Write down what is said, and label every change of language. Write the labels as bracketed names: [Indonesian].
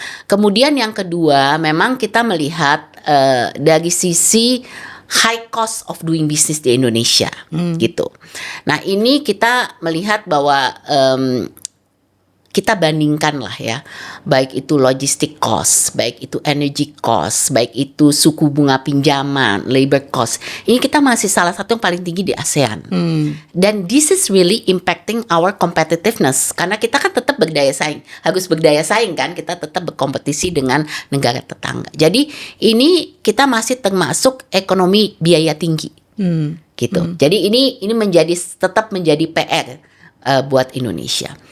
[Indonesian] Kemudian yang kedua, memang kita melihat dari sisi [English] high cost of doing business [Indonesian] di Indonesia gitu. Nah ini kita melihat bahwa kita bandingkan lah ya, baik itu logistic cost, baik itu energy cost, baik itu suku bunga pinjaman, labor cost. Ini kita masih salah satu yang paling tinggi di ASEAN. Dan [English] this is really impacting our competitiveness. [Indonesian] Karena kita kan tetap harus berdaya saing kan, kita tetap berkompetisi dengan negara tetangga. Jadi ini kita masih termasuk ekonomi biaya tinggi, gitu. Jadi ini tetap menjadi PR. Buat Indonesia.